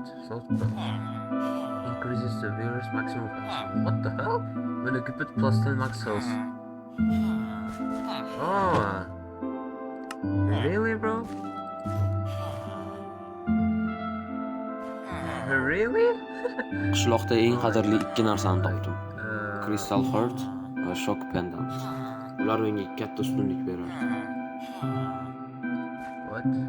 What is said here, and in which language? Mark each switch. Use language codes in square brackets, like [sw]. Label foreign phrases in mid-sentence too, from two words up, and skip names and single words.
[en] Slot increases the viewer's maximum health. What the hell? When equipped plus 10 max health. Oh. Really, bro? Really? [uz] Qishloqda eng qadrli ikki narsani topdim. Crystal Heart va Shock Pendant. Ular menga katta ustunlik beradi. [en] What?